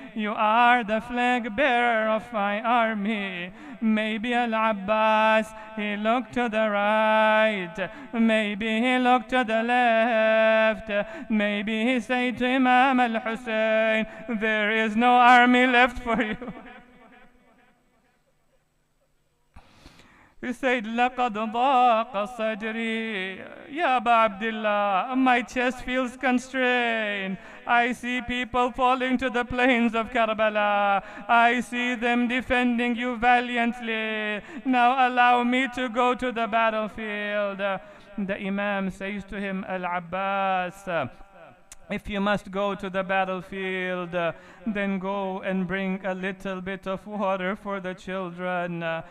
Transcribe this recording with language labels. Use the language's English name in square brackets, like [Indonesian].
[English] You are the flag bearer of my army. Maybe Al-Abbas, he looked to the right. Maybe he looked to the left. Maybe he said to Imam al-Hussein, there is no army left for you. He said, [Arabic] لَقَدْ ضَاقَ صَدْرِي. [English] Ya Aba Abdullah, my chest feels constrained. I see people falling to the plains of Karbala. I see them defending you valiantly. Now allow me to go to the battlefield. The Imam says to him, Al-Abbas, if you must go to the battlefield, then go and bring a little bit of water for the children.